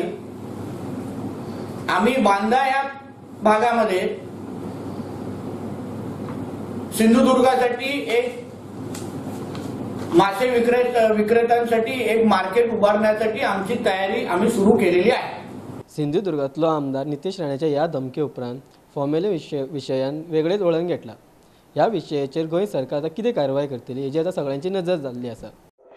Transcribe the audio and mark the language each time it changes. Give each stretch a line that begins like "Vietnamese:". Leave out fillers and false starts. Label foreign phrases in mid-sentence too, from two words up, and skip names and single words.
Marathi: आम्ही बांदा या भागामध्ये सिंधुदुर्गासाठी एक मासे विक्रेत्यांसाठी एक मार्केट उभारण्यासाठी आमची तयारी आम्ही सुरू केलेली आहे।
Konkani: सिंधुदुर्गातलो आमदार नितेश राणेच्या या धमके उपरांत फॉर्म्युले विशयान वेगळेच वळण घेतला। ह्या विशयाचेर गोंय सरकार आता कितें कारवाय करतली हेची आता सगळ्यांची नजर जाल्ली आसा।